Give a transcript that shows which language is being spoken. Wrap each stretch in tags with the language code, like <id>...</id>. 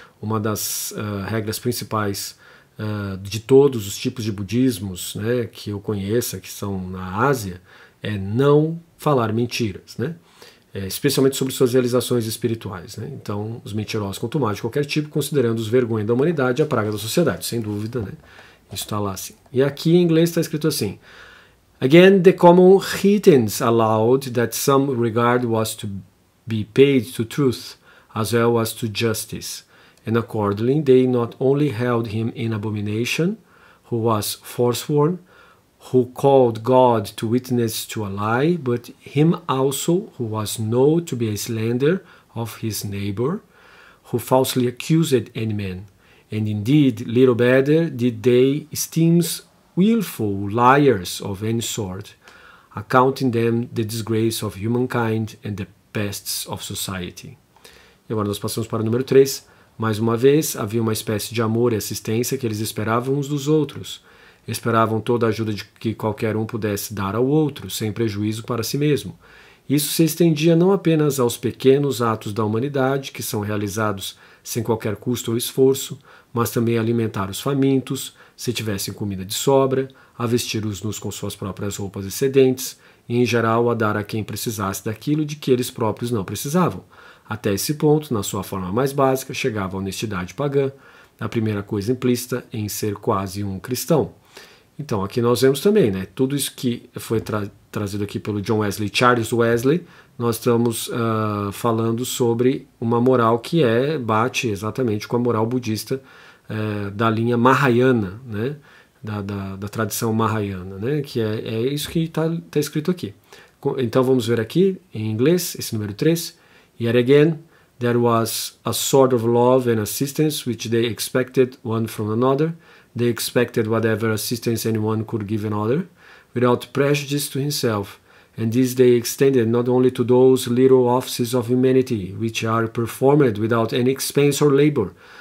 <pt>Uma das regras principais de todos os tipos de budismos, né, que eu conheça, que são na Ásia, é não falar mentiras, né? Especialmente sobre suas realizações espirituais, né? Então, os mentirosos contumazes de qualquer tipo, considerando-os vergonha da humanidade e a praga da sociedade, sem dúvida, né? Isso está lá assim. E aqui em inglês está escrito assim:</pt> <en>Again, the common heathens allowed that some regard was to be paid to truth as well as to justice, and accordingly they not only held him in abomination, who was forsworn, who called God to witness to a lie, but him also who was known to be a slanderer of his neighbor, who falsely accused any man. And indeed, little better did they esteem willful liars of any sort, accounting them the disgrace of humankind and the pests of society.</en> <pt>E agora nós passamos para o número 3. Mais uma vez, havia uma espécie de amor e assistência que eles esperavam uns dos outros. Esperavam toda a ajuda de que qualquer um pudesse dar ao outro, sem prejuízo para si mesmo. Isso se estendia não apenas aos pequenos atos da humanidade, que são realizados sem qualquer custo ou esforço, mas também a alimentar os famintos, se tivessem comida de sobra, a vestir os nus com suas próprias roupas excedentes, e em geral a dar a quem precisasse daquilo de que eles próprios não precisavam. Até esse ponto, na sua forma mais básica, chegava a honestidade pagã, a primeira coisa implícita em ser quase um cristão. Então, aqui nós vemos também, né, tudo isso que foi trazido aqui pelo John Wesley, Charles Wesley, nós estamos falando sobre uma moral que bate exatamente com a moral budista da linha Mahayana, né, da tradição Mahayana, né, que é isso que está escrito aqui. Então vamos ver aqui, em inglês, esse número 3.</pt> <en>Yet again, there was a sort of love and assistance which they expected one from another. They expected whatever assistance anyone could give another, without prejudice to himself, and this they extended not only to those little offices of humanity which are performed without any expense or labor,</en>